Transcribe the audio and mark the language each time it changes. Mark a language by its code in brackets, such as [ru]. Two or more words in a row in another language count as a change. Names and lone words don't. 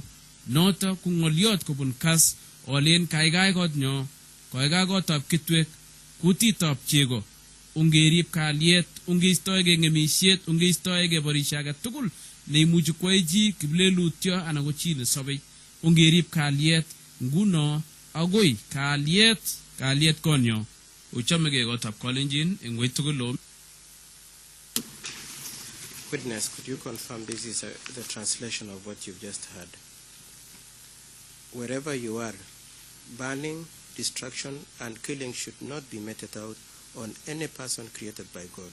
[kln] Noto ko ng'olyot kobun kas olen kaikai kotnyo, kaikai kotab kitwek, kutitab chego, ungerib kalyet, ungeistoege ngemisiet, ungeistoege borisio age tugul neimuchi kwai chi kiplelutyo anan ko chi nesobei. Ungerib kalyet nguno agoi kalyet konyo. Uchomege kotab Kalenjin eng wei tugul lo. [en] Witness, could you confirm this is the translation of what you've just heard? Wherever you are, burning, destruction, and killing should not be meted out on any person created by God.